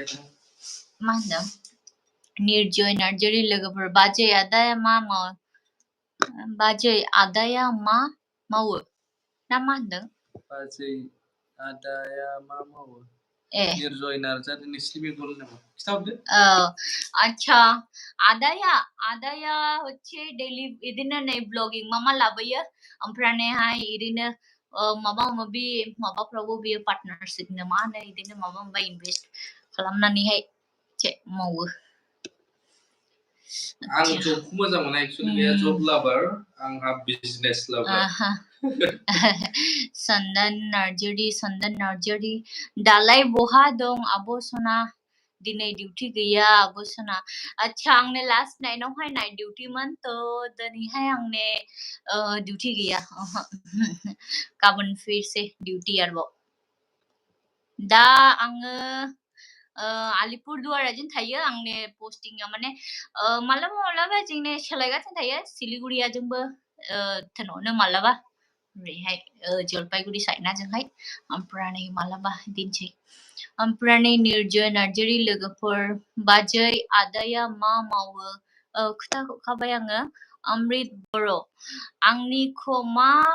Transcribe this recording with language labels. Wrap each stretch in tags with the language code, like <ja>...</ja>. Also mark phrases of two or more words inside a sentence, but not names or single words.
<brx>मा होनदों निर्जय नार्जारि लोगोफोर बाजै आदाया मा मावो बाजै आदाया मा मावो ना मा होनदों बाजै आदाया मा मावो निर्जय नार्जारि नोंसिनि बेंगल नामा खिथाहरदो আচ্ছা आदाया হচ্ছে ডেইলি इदिनो नै ब्लगिं मामा लाबोयो ओमफ्रायहाय इदिनो माबा माबि माबाफ्रावबो बियो पार्टनारशिप नो मा होनो इदिनो माबा माबा इनभेस्ट खालामनानैहाय मावो आं जबखौ मोजां मोना एक्चुअली बेहा</brx> <en>job lover</en> <brx>आंहा</brx> <en>business lover</en> <brx>सन्दन नार्जारि दालाय बहा दं आब' सना दिनै डिउटी गैया आब' सना अच्छा आंने लास्ट नाइटआवहाय नाइट डिउटीमोन थ' दिनैहाय आंने डिउटी गैया गाबोन</brx> <hi>फिर से</hi> <brx>डिउटी आरोबाव दा आङो आलिपुरदुवारजों थायो आंनि पोस्टिंआ माने मालाबा जोंने सोलायगासिनो थायो सिलिगुरियाजोंबो थोनहरनो मालाबा ओरैहाय जलपाइगुरि साइडनाजोंहाय ओमफ्राय मालाबा दिनसै ओमफ्राय निर्जय नार्जारि लोगोफोर बाजै आदाया मा मावो खोथाखाबाय आङो अमृत बर' आंनिखौ मा</brx>